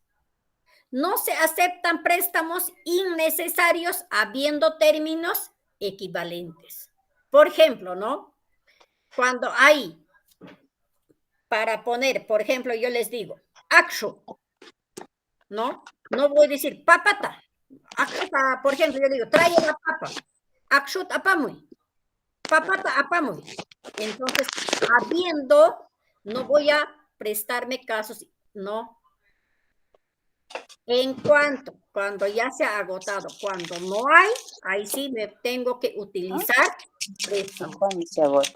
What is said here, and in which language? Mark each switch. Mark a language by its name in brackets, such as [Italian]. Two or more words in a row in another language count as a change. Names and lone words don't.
[Spanish] No se aceptan préstamos innecesarios habiendo términos equivalentes. Por ejemplo, ¿no? Cuando hay, para poner, por ejemplo, yo les digo, akshu, ¿no? No voy a decir papata. Akshut, por ejemplo, yo digo, trae la papa. [Quechua] Akshut apamuy. Papata apamuy. [Spanish] Entonces, habiendo, no voy a prestarme casos, no. En cuando ya se ha agotado, cuando no hay, ahí sí me tengo que utilizar préstamo. Se agota.